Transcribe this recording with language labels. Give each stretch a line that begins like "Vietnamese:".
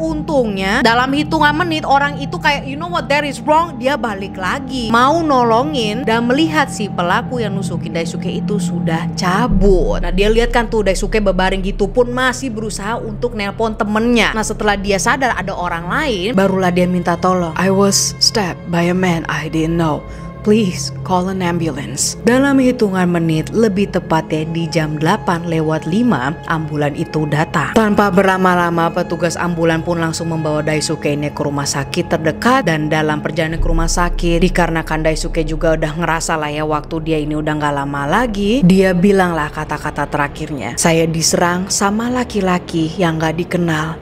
Indonesian: Untungnya dalam hitungan menit orang itu kayak
English: you know what, that is wrong,
Indonesian: dia balik lagi mau nolongin dan melihat si pelaku yang nusukin Daisuke itu sudah cabut. Nah, dia lihat kan tuh Daisuke berbaring gitu pun masih berusaha untuk nelpon temennya. Nah, setelah dia sadar ada orang lain, barulah dia minta tolong.
English: I was stabbed by a man I didn't know. Please call an ambulance.
Indonesian: Dalam hitungan menit, lebih tepatnya di jam 8:05, ambulan itu datang. Tanpa berlama-lama, petugas ambulan pun langsung membawa Daisuke ini ke rumah sakit terdekat. Dan dalam perjalanan ke rumah sakit, dikarenakan Daisuke juga udah ngerasa lah ya waktu dia ini udah gak lama lagi, dia bilang lah kata-kata terakhirnya, saya diserang sama laki-laki yang gak dikenal.